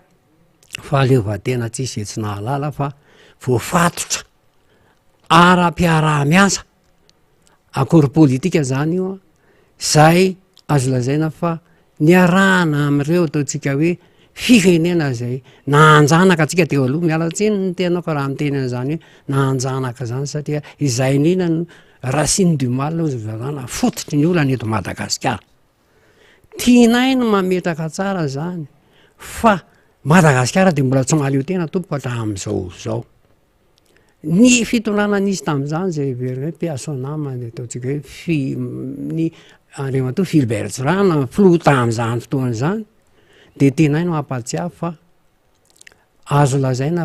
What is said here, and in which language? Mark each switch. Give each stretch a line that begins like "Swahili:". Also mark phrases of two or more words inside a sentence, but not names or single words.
Malagasy: fahaleovan-tena tsy izay tsy nahalala fa voafatotra ara-piaraha-miasa akory politika zany io zay azo lazaina fa niarahana amin'ireo ataontsika hoe firenena zay nahanjanaka atsika teo aloha mialatsiny ny tenako raha mitenena zany hoe nahanjanaka zany satria izay indrindra no
French: Racine du mal
Malagasy: zany fototry ny olana eto Madagasikara tianay no mametraka tsara zany fa Madagasikara dia mbola tsy mahaleo tena tompoka hatramin'izao zao ny fitondrana nisy tamin'izany zay verina hoe Peasonama ataontsika hoe ny Andriamatoa Philbert Tsorana filoha tamin'izany fotoana izany dia tenay no hampatsiahy fa azo lazaina